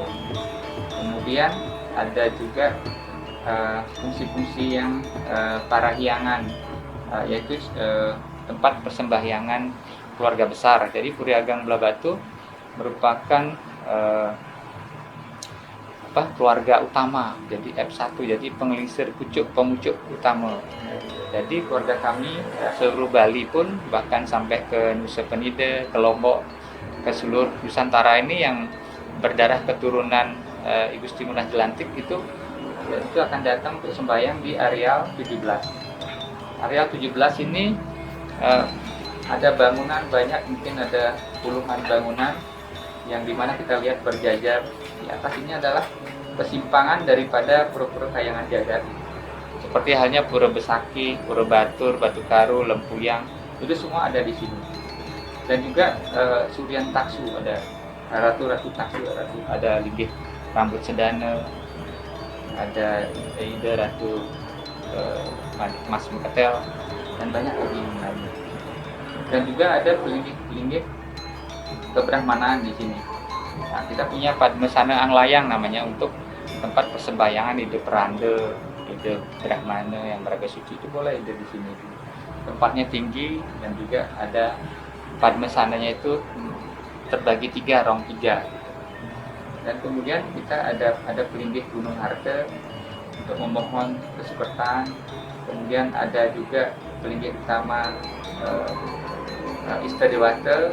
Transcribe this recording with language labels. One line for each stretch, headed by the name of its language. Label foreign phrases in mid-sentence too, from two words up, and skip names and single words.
Indonesian: Kemudian ada juga fungsi-fungsi yang parahyangan, yaitu tempat persembahyangan keluarga besar. Jadi Puri Ageng Belah Batu merupakan keluarga utama, jadi F1, jadi pengelisir pemucuk utama. Jadi keluarga kami seluruh Bali pun, bahkan sampai ke Nusa Penida, ke Lombok, ke seluruh Nusantara ini yang berdarah keturunan I Gusti Ngurah Jelantik itu akan datang untuk sembahyang di areal 17. Areal 17 ini ada bangunan banyak, mungkin ada puluhan bangunan yang dimana kita lihat berjajar. Di atas ini adalah persimpangan daripada pura-pura Kahyangan Jagat, seperti halnya Pura Besaki, Pura Batur, Batu Karu, Lempuyang, itu semua ada di sini. Dan juga Suryan Taksu, ada Ratu-Ratu Taksu, ada Linggih Rambut Sedana, ada Ida Ratu Mas Muketel, dan banyak lagi lainnya. Dan juga ada pelinggih kebrahmanaan di sini. Nah, kita punya Padmasana Anglayang namanya, untuk tempat persembahyangan ide peranda, ide brahmana yang meraga suci, itu boleh ide di sini. Tempatnya tinggi dan juga ada Padmasananya itu terbagi 3, rong 3. Dan kemudian kita ada pelinggih Gunung Harta untuk memohon kesukertan. Kemudian ada juga pelinggih utama Ista Dewata.